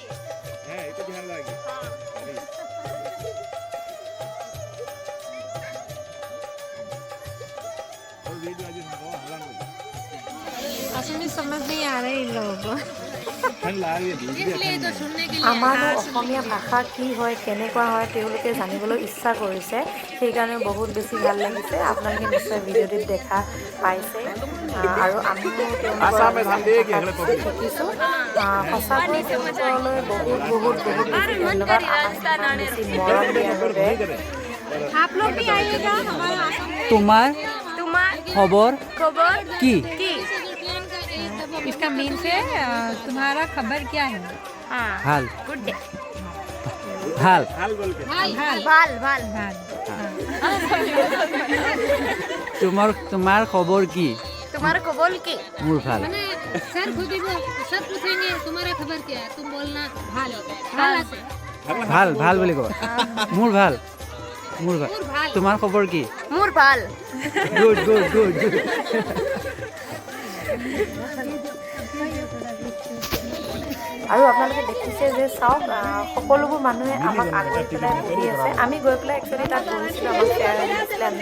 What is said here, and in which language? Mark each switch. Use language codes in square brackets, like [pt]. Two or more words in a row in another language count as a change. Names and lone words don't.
[hi] है ये तो ध्यान रखिए और वीडियो आज हमको हल्ला नहीं असली समझ नहीं आ रही इन लोगों को इसलिए तो सुनने के लिए [as] আমাৰো অসমীয়া ভাষা কি হয় কেনেকুৱা হয় তেওঁলোকে জানিবলৈ ইচ্ছা কৰিছে সেইকাৰণে বহুত বেছি ভাল লাগিছে আপোনালোকে নিশ্চয় ভিডিঅ'টিত দেখা পাইছে আৰু আমিও শিকিছোঁ সঁচাকৈ তেওঁলোকলৈ বহুত বহুত বহুত বেছি ধন্যবাদ আমাক বেছি মৰম দিয়াৰ বাবে [hi] आप लोग भी आइएगा हमारा आसाम [as] তোমাৰ খবৰ কি [hi] इसका मीन से तुम्हारा खबर क्या है [as] ভাল [en] good day [as] ভাল [hi] हाल बोल के [as] ভাল ভাল তোমাৰ খবৰ কি তোমাৰ খবৰ কি মোৰ ভাল [hi] मैंने सर खुद ही सब पूछेंगे तुम्हारा खबर क्या है तुम बोलना [as] ভাল ভাল [hi] से [as] ভাল ভাল বুলি ক'বা মোৰ ভাল মোৰ ভাল भाल তোমাৰ খবৰ কি মোৰ ভাল [en] good good good [as] আৰু আপোনালোকে দেখিছে যে চাওক সকলোবোৰ মানুহে আমাক আগুৱাই পেলাই বহি আছে আমি গৈ পেলাই একচুৱেলি তাত বহিছিলোঁ আমাক চেয়াৰ আনিছিলে আমি